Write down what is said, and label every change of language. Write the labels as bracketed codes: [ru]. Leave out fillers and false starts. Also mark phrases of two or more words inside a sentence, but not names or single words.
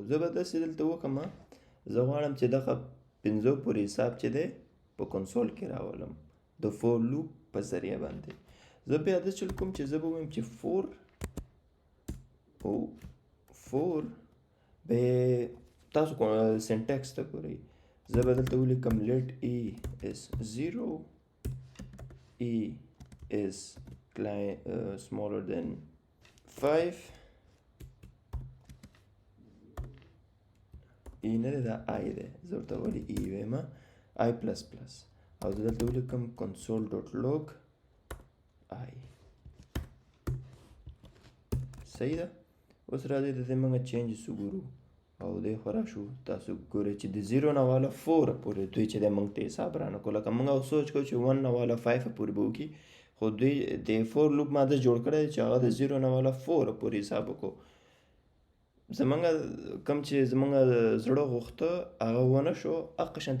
[ps] زه به داسې دلته وکړم زه غواړم چې دغه 500 پورې حساب چې دی په کنسول کې راولم د [en] for loop [ps] په ذریعه باندې. زه بیا دا چل کوم چې زه به ووایم چې فور به تاسو سینټکس ته ګورئ. زه به دلته ولیکم [en] let e is 0 e is smaller than 5 e [ps] نه دی دا i دی زه ورته ولې e وایم [en] i plus plus [ps] او زه دلته ولیکم [en] console dot log i. [ps] صحیح ده. اوس راځئ د دې موږ چینجز وګورو. او دې خوا راشو تاسو ګورئ چې د 0 نه والا 4 پورې دوی چې دی موږ ته حساب رانکړو لکه موږ او سوچ کوو چې 1 نه والا 5 پورې به وکړي خو دوی د 4 لوپ ماده جوړ کړی چې هغه د 0 نه والا 4 پورې حساب وکړو زمونږ کوم چې زمونږ زړه غوښته هغه ونه شو هغه شانتې